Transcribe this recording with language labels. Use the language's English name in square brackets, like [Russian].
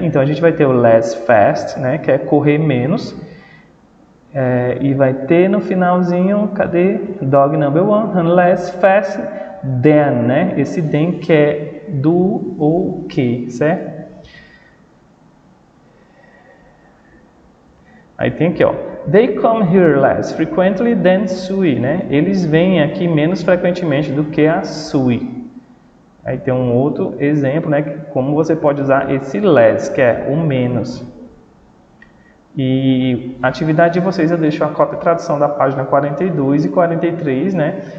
[Portuguese] Então a gente vai ter o less fast, né, que é correr menos. E vai ter no finalzinho, cadê? [English] Dog number 1, less fast than, [Portuguese] né? Esse than que é do ou que, certo? Aí tem aqui, ó. [English] They come here less frequently than Sue, né? [Portuguese] Eles vêm aqui menos frequentemente do que a Sue. Aí tem um outro exemplo, né? Como você pode usar esse less, que é o menos. E a atividade de vocês eu deixo a cópia e tradução da página 42 e 43, né?